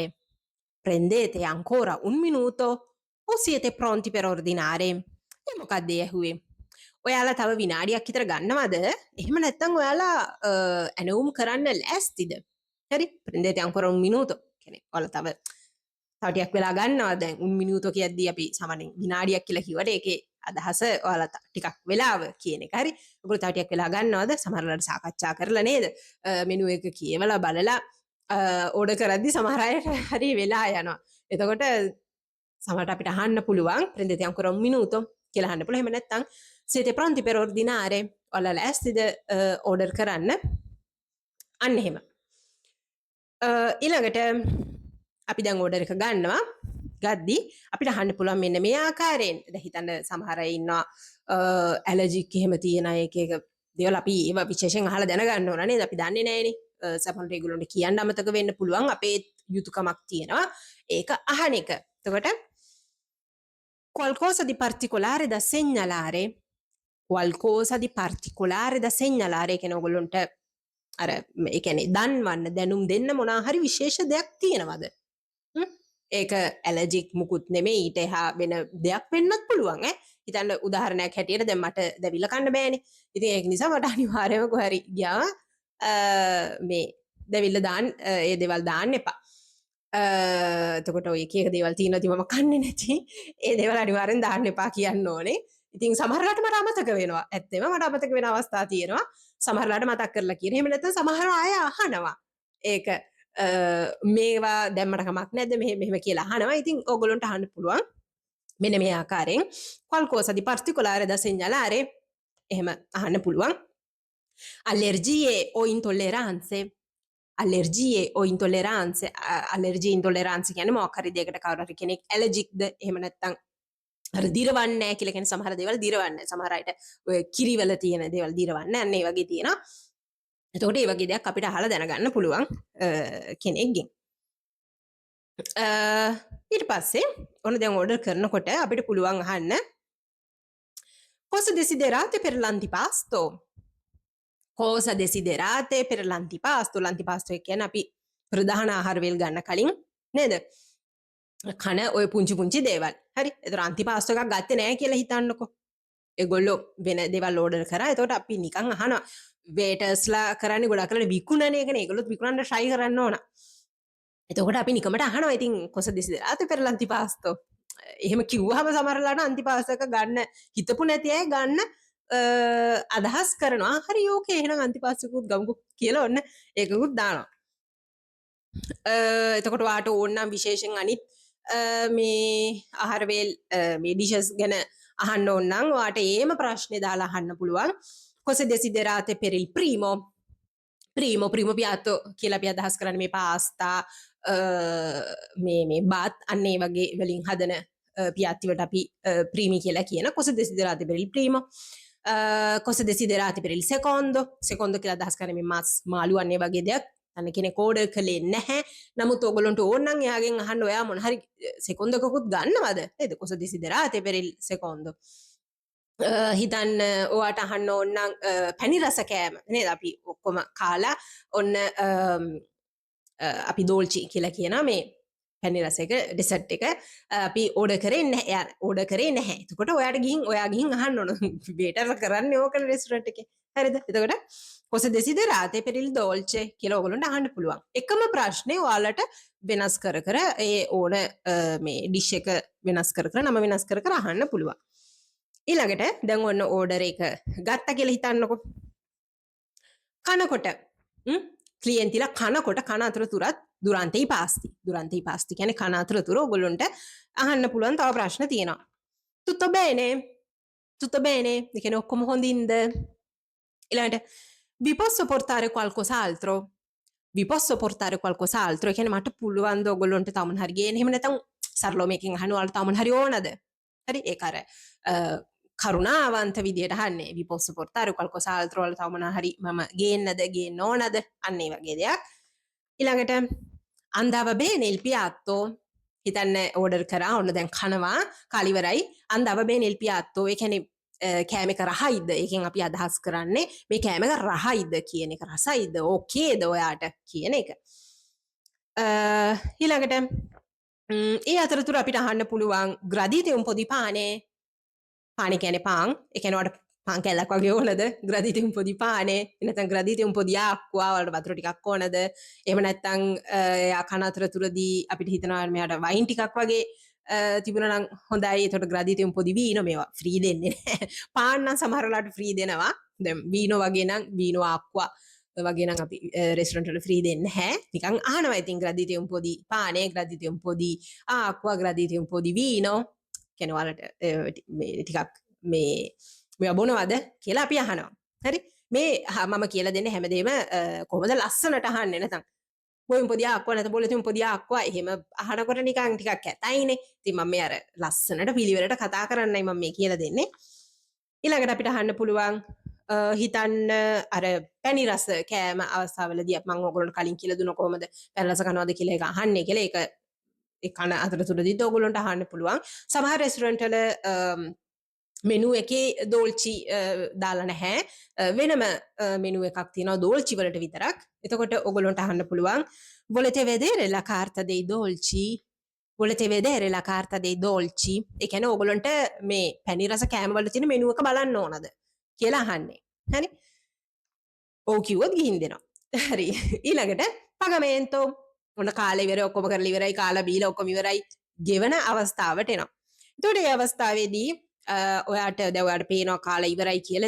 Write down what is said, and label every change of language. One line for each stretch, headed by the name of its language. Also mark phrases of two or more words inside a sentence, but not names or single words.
Italian: Prendete ancora un minuto o siete pronti per ordinare?
Sinhala: මොකක්ද ඇහුවේ? ඔයාලා තව විනාඩියක් විතර ගන්නවද? එහෙම නැත්නම් ඔයාලා ඇනවුම් කරන්න ලෑස්තිද? හරි?
Italian: prendete ancora un minuto
Sinhala: කියන්නේ ඔයාලා තව ටිකක් වෙලා ගන්නවා. දැන්
Italian: un minuto
Sinhala: කියද්දී අපි සාමාන්‍යයෙන් විනාඩියක් කියලා කිව්වට ඒකේ අදහස ඔයාලා ටිකක් වෙලාව කියන එක. හරි? ඔයගොල්ලෝ තව ටිකක් වෙලා ගන්නවද? සමහරවල්ලාට සාකච්ඡා කරලා නේද? මෙනු එක කියවලා බලලා ඕඩර් කරද්දී සමහර අයට හරි වෙලා යනවා. එතකොට සමහරට අපිට අහන්න පුළුවන්
Italian: prendete ancora un minuto
Sinhala: කියලා අහන්න පුළුවන්. එහෙම නැත්නම්
Italian: siete pronti per ordinare?
Sinhala: ඔයාලා ලෑස්තිද ඕඩර් කරන්න? අන්න එහෙම. ඊළඟට අපි දැන් ඕඩර් එක ගන්නවා. ගද්දි අපිට අහන්න පුළුවන් මෙන්න මේ ආකාරයෙන්. දැන් හිතන්න සමහර අය ඉන්නවා ඇලර්ජික් එහෙම තියෙන අය එක දේවල් අපි ඒවා විශේෂයෙන් අහලා දැනගන්න ඕන නේද? අපි දන්නේ නැහැනේ. සමහරවිට ඒගොල්ලන්ට කියන්න අමතක වෙන්න පුළුවන්. අපේ යුතුයකමක් තියෙනවා. ඒක අහන එක. එතකොට
Italian: qualcosa di particolare da segnalare? Qualcosa di particolare da segnalare
Sinhala: කියන ඕගොල්ලන්ට අර ඒ කියන්නේ දන්වන්න දැනුම් දෙන්න මොනවා හරි විශේෂ දෙයක් තියෙනවද? ඒක ඇලර්ජික් මුකුත් නෙමෙයි ඊට එහා වෙන දෙයක් වෙන්නත් පුළුවන් ඈ. හිතන්න උදාහරණයක් හැටියට දැන් මට දැවිල්ල කන්න බෑනේ. ඉතින් ඒක නිසා මට අනිවාර්යයෙන්ම කොහරි ගියාම මේ දැවිල්ල දාන්න ඒ දේවල් දාන්න එපා. එතකොට ඔය එක එක දේවල් තියෙනවා ඉතින් මම කන්නේ නැති. ඒ දේවල් අනිවාර්යෙන් දාන්න එපා කියන්න ඕනේ. ඉතින් සමහරලාට මට අමතක වෙනවා. ඇත්තෙම මට අමතක වෙන අවස්ථා තියෙනවා. සමහරලාට මතක් කරලා කියන. එහෙම නැත්නම් සමහර අය අහනවා. ඒක මේවා දැම්මට කමක් නැද්ද මෙහෙම කියලා අහනවා. ඉතින් ඕගොල්ලන්ට අහන්න පුළුවන් මෙන්න මේ ආකාරයෙන්
Italian: qualcosa di particolare da segnalare
Sinhala: එහෙම අහන්න පුළුවන්.
Italian: allergie o intolleranze? allergie o intolleranze? allergie intolleranze
Sinhala: කියන්නේ මොකක් හරි දෙයකට කවුරු හරි කෙනෙක් ඇලර්ජික්ද? එහෙම නැත්නම් අර දිරවන්නේ නැහැ කියලා කියන සමහර දේවල් දිරවන්නේ. සමහර අයට ඔය කිරිවල තියෙන දේවල් දිරවන්නේ නැහැ. අන්න ඒ වගේ තියෙනවා. එතකොට මේ වගේ දෙයක් අපිට අහලා දැනගන්න පුළුවන් කෙනෙක්ගෙන්. ඊට පස්සේ ඔන්න දැන් ඕඩර් කරනකොට අපිට පුළුවන් අහන්න
Italian: cosa desiderate per l'antipasto? Cosa desiderate per l'antipasto?
Sinhala: L'antipasto කියන්නේ අපි ප්‍රධාන ආහාර වේල් ගන්න කලින් නේද? කන ඔය පුංචි පුංචි දේවල්. හරි? ඒතර අන්තිපාස්ටෝ එකක් ගත්තේ නැහැ කියලා හිතන්නකෝ. ඒගොල්ලෝ වෙන දේවල් ඕඩර් කරා. එතකොට අපි නිකන් අහනවා වේටර්ස්ලා කරන්නේ ගොඩක් කරලා විකුණන එකනේ. ඒගොල්ලොත් විකුණන්න try කරන්න ඕන. එතකොට අපි නිකමට අහනවා ඉතින්
Italian: cosa desiderate per l'antipasto?
Sinhala: එහෙම කිව්වහම සමහරලාට අන්තිපාස්ටෝ එක ගන්න හිතපු නැති අය ගන්න අදහස් කරනවා. හරි ඕකේ එහෙනම් අන්තිපාස්ටෝ එකකුත් ගමුකෝ කියලා ඔන්න ඒකකුත් දානවා. එතකොට ඔයාට ඕන නම් විශේෂයෙන් අනිත් මේ ආහාර වේල් මේ ඩිෂස් ගැන අහන්න ඕන නම් ඔයාට ඒම ප්‍රශ්නේ දාලා අහන්න පුළුවන්.
Italian: cosa desiderate per il primo? primo piatto
Sinhala: කියලා අපි අදහස් කරන්නේ මේ පාස්තා මේ බත් අන්න ඒ වගේ වලින් හදන පියාත්ති වලට අපි primi කියලා කියන.
Italian: cosa desiderate per il primo? cosa desiderate per il secondo?
Sinhala: secondo කියලා අදහස් කරන්නේ මේ මාස් මාළු අන්න ඒ වගේ දෙයක්. අන්න කෙනෙක් ඕඩර් කළේ නැහැ. නමුත් ඔයගොල්ලන්ට ඕන නම් එයාගෙන් අහන්න ඔයා මොන හරි සෙකොන්ඩ් එකකුත් ගන්නවද? නේද?
Italian: cosa desiderate per il secondo?
Sinhala: හිතන්න ඔයාට අහන්න ඕන නම් පැණි රස කෑම නේද? අපි ඔක්කොම කාලා ඔන්න අපි දෝල්චි කියලා කියනවා මේ පැණි රස එක ඩෙසර්ට් එක අපි ඕඩර් කරේ නැහැ. එයා ඕඩර් කරේ නැහැ. එතකොට ඔයා ගිහින් අහන්න ඕන වේටර් කරන්නේ ඕකන රෙස්ටොරන්ට් එකේ. හරිද? එතකොට
Italian: cosa desiderate per il dolce
Sinhala: කියලා ඔයගොල්ලන්ට අහන්න පුළුවන්. එකම ප්‍රශ්නේ ඔයාලට වෙනස් කර ඒ ඕන මේ ඩිෂ් එක වෙනස් කර නම වෙනස් කර අහන්න පුළුවන්. ඊළඟට දැන් ඔන්න ඕඩර් එක ගත්තා කියලා හිතන්නකෝ. කනකොට ක්ලියන්තිලා කනකොට කන අතරතුරත්
Italian: durante i pasti
Sinhala: කියන්නේ කන අතරතුර ඔයගොල්ලන්ට අහන්න පුළුවන් තව ප්‍රශ්න තියෙනවා.
Italian: tutto bene? Tutto bene?
Sinhala: ඒ කියන්නේ ඔක්කොම හොඳින්ද?
Italian: ඊළඟට vi posso portare qualcos'altro? Vi posso portare qualcos'altro?
Sinhala: ඒ කියන්නේ මට පුළුවන් ද ඔයගොල්ලන්ට තව මොන හරි ගේන්න. එහෙම නැත්නම් සරලෝමයකින් අහනවා ඔයාලට තව මොන හරි ඕනද? හරි ඒක අර කරුණාවන්ත විදියට අහන්නේ.
Italian: Vi posso portare qualcos'altro?
Sinhala: ඔයාලට තව මොන හරි මම ගේන්නද ගේන්න ඕනද? අන්න ඒ වගේ දෙයක්. ඊළඟට
Italian: andava bene il piatto?
Sinhala: හිතන්න ඕඩර් කරා ඔන්න දැන් කනවා කාලිවරයි
Italian: andava bene il piatto?
Sinhala: ඒ කියන්නේ කෑම එක රහයිද? ඒකෙන් අපි අදහස් කරන්නේ මේ කෑම එක රහයිද කියන එක. රසයිද? ඕකේද ඔයාට කියන එක. ඊළඟට ඒ අතරතුර අපිට අහන්න පුළුවන්
Italian: gradite un po' di pane?
Sinhala: පානේ කියන්නේ පාන්. ඒ කියන්නේ ඔයාලට පාන් කැල්ලක් වගේ ඕනද?
Italian: gradite un po' di pane? නැත්නම් gradite un po' di acqua?
Sinhala: ඔයාලට වතුර ටිකක් ඕනද? එහෙම නැත්නම් යා කන අතරතුරදී අපිට හිතනවා මෙයාට වයින් ටිකක් වගේ තිබුණා නම් හොඳයි. ඒතකොට
Italian: gradite un po' di vino
Sinhala: මේවා ෆ්‍රී දෙන්නේ නැහැ. පාන් නම් සමහර වෙලාවට ෆ්‍රී දෙනවා. දැන් vino වගේ නම්
Italian: vino acqua
Sinhala: වගේ නම් අපි රෙස්ටොරන්ට් වල ෆ්‍රී දෙන්නේ නැහැ. නිකන් අහනවා ඉතින්
Italian: gradite un po' di pane, gradite un po' di acqua, gradite un po' di vino.
Sinhala: කියන්නේ ඔයාලට ටිකක් මේ බොනවද කියලා අපි අහනවා. හරි? මේ මම කියලා දෙන්නේ හැමදේම කොහොමද ලස්සනට අහන්නේ නැතනම්
Italian: vuoi un po' di acqua
Sinhala: නැත්නම්
Italian: volete un po' di acqua
Sinhala: එහෙම අහනකොට නිකන් ටිකක් කැතයිනේ. ඉතින් මම මේ අර ලස්සනට පිළිවෙලට කතා කරන්නයි මම මේ කියලා දෙන්නේ. ඊළඟට අපිට අහන්න පුළුවන් හිතන්න අර පැණි රස කෑම අවස්ථාවලදී මම ඔයගොල්ලන්ට කලින් කියලා දුන්න කොහොමද පැණි රස කනවද කියලා ඒක අහන්නේ කියලා ඒක ඒ කන අතරතුරදී ඔයගොල්ලන්ට අහන්න පුළුවන්. සමහර රෙස්ටොරන්ට් වල මෙනු එකේ දෝල්චි දාලා නැහැ. වෙනම මෙනු එකක් තියෙනවා දෝල්චි වලට විතරක්. එතකොට ඔයගොල්ලන්ට අහන්න පුළුවන්
Italian: volete vedere la carta dei dolci? volete vedere la carta dei dolci?
Sinhala: ඒ කියන්නේ ඔයගොල්ලන්ට මේ පැණි රස කෑම වල තියෙන මෙනු එක බලන්න ඕනද කියලා අහන්නේ. හරි? ඔව් කිව්වොත් ගිහින් දෙනවා. හරි. ඊළඟට pagamento ඔන්න කාලේ ඉවරයි ඔක්කොම කරලා ඉවරයි කාලා බීලා ඔක්කොම ඉවරයි ගෙවන අවස්ථාවට එනවා. එතකොට මේ අවස්ථාවේදී ඔයාට දැන් ඔයාට පේනවා කාලා ඉවරයි කියලා.